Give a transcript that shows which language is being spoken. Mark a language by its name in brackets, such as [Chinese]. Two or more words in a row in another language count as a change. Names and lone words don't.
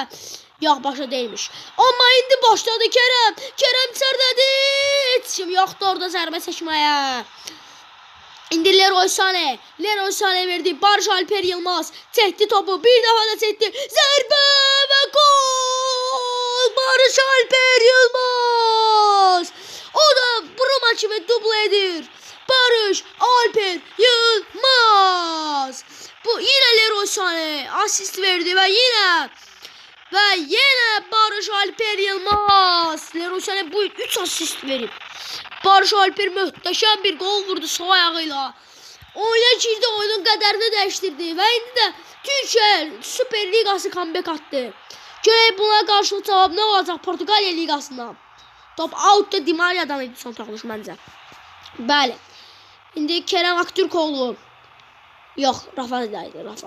[Azerbaijani] Yox, başa değilmiş. Amma indi başladı Kerem. Kerem içərdədi. Kim yoxdur orada zərbə çəkməyə. İndi Leroy Sané verdi. Barış Alper Yılmaz çəkdi topu. Bir dəfə də çəkdi. Zərbə və gol. Barış Alper Yılmaz. O da Bruma kimi double edir. Barış Alper Yılmaz. [Turkish] Bu yine Leroy Sané asist verdi ve yine Barış Alper Yılmaz. Leroy Sané bu 3 asist verip Barış Alper muhteşem bir gol vurdu sol ayağıyla. [Azerbaijani] Oyuna girdi, oyunun qədərini dəyişdirdi və indi də Türkiye Süper Ligası comeback attı. Görək buna qarşılıq cavab nə olacaq Portugalya Ligasında. Top out'da Di Maria'dan idi son toxunuş məncə. Bəli. İndi Kerem Aktürkoğlu. Yox, Rafa idi, Rafa.